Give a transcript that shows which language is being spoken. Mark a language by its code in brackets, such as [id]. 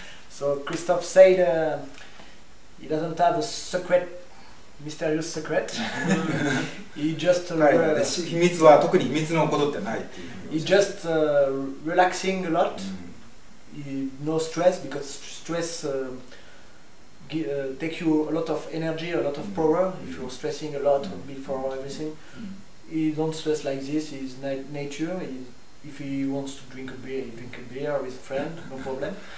[en] So Christophe said he doesn't have a mysterious secret. He just [ja] 秘密は特に秘密のことってないっていう。 [en] he just relaxing a lot. No stress, because stress take you a lot of energy, a lot of power. If you're stressing a lot before everything, he don't stress like this. He's nature. If he wants to drink a beer, he drink a beer with a friend, no problem.